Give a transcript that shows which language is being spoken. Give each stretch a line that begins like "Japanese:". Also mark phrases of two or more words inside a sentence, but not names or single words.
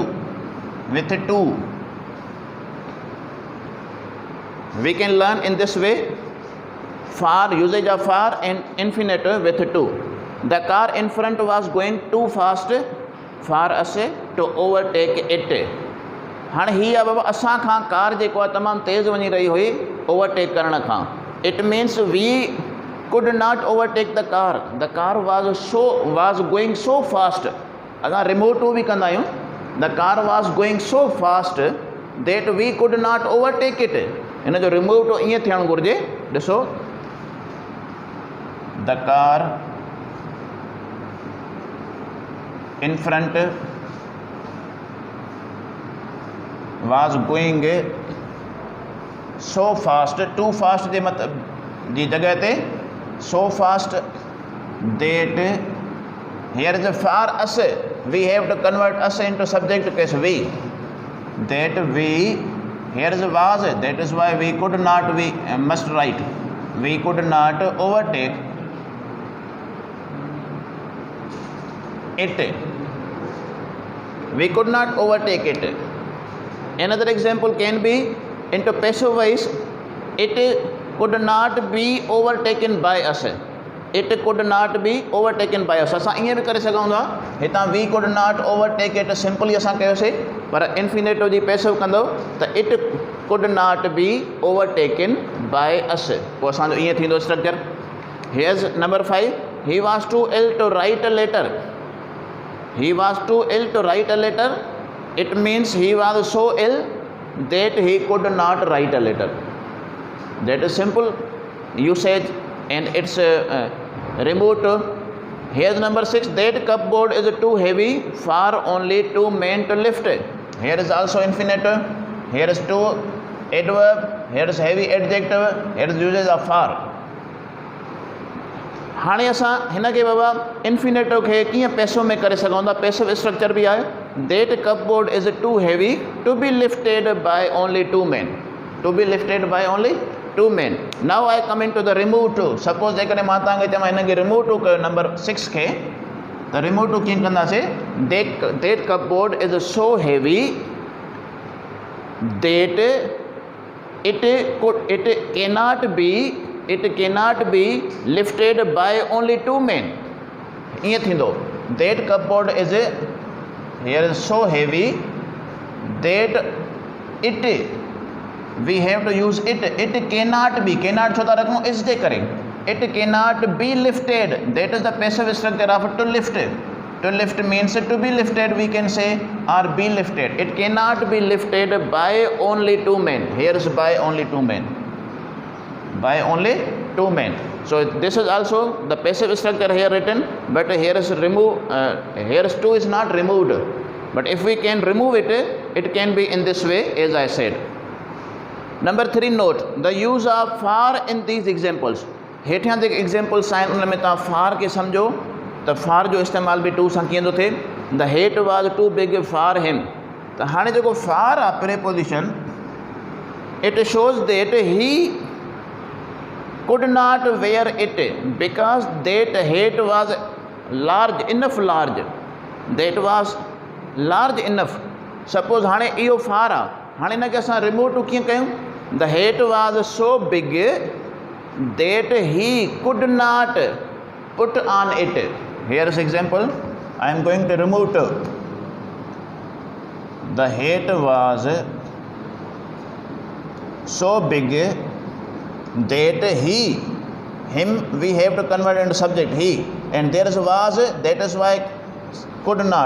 English: With to. We can learn in this way. Far, usage of far and infinitive with to. The car in front was going too fast for us to overtake it.
Sindhi: हाँ ही अब असां खां कार जेको आहे तमामु तेज़ वञी रही हुई ओवरटेक करण खां.
English: It means we could not overtake the car. The car was going so fast.
Sindhi: असां
English: remove to
Sindhi: बि कंदा आहियूं.
English: The car was going so fast that we could not overtake it.
Sindhi: इन जो
English: remove to
Sindhi: ईअं थियणु घुरिजे. ॾिसो,
English: the car in front was going so fast. Too fast
Sindhi: जे मतलब जी जगह ते
English: so fast that here is a for us. We have to convert us into subject case we. That we, here is a was. That is why we could not, we must write. We could not overtake it. We could not overtake it. Another example can be into passive voice. It could not be overtaken by us. It could not be overtaken by us.
Sindhi: असां ईअं बि करे सघूं था. हितां
English: we could not overtake it simply
Sindhi: असां कयोसीं, पर infinitive जी passive कंदो त
English: it could not be overtaken by us.
Sindhi: पोइ असांजो ईअं थींदो structure.
English: Here's number 5. He was too ill to write a letter. He was too ill to write a letter. It means he was so ill that he could not write a letter. That is simple usage and it's removed. Here's number 6. That cupboard is too heavy for only 2 men to lift. Here is also infinitive. Here is too adverb. Here is heavy adjective. Here is usage of for.
Sindhi: हाणे असां हिन खे बाबा इंफिनेटिव खे कीअं पैसिव में करे सघूं था.
English: passive structure
Sindhi: बि आहे.
English: That cupboard is too heavy to be lifted by only 2 men. To be lifted by only 2 men. Now I come in to the remove to.
Sindhi: सपोज जेकॾहिं मां तव्हांखे चवां हिन खे
English: remove to
Sindhi: कयो नंबर 6 खे, त
English: remove to
Sindhi: कीअं कंदासीं.
English: That cupboard is so heavy that it cannot be lifted by only 2 men.
Sindhi: ईअं थींदो.
English: That cupboard is here is so heavy that it, we have to use it. It cannot be. Cannot
Sindhi: छो था रखूं इस जे करे.
English: It cannot be lifted. That is the passive structure of to lift. To lift means to be lifted, we can say, or be lifted. It cannot be lifted by only 2 men. Here is by only 2 men. By only 2 men. So this is also the passive structure here written, but here is remove. Here is 2 is not removed, but if we can remove it, it can be in this way as I said. Number 3 note the use of for in these examples.
Sindhi: हेठियां जेके examples आहिनि उन में तव्हां for खे सम्झो त for जो इस्तेमाल बि to सां कीअं थो थिए.
English: The hat was too big for him.
Sindhi: त हाणे जेको for आहे
English: preposition, it shows that he could not wear it because that hat was large enough. That was large enough.
Sindhi: Suppose हाणे इहो फार आहे. हाणे हिन खे असां
English: remove to
Sindhi: कीअं कयूं.
English: The hat was so big that he could not put on it. Here is example. I am going to remove to. The hat was so big that him we have to convert into subject he, and there is was, that is why could not.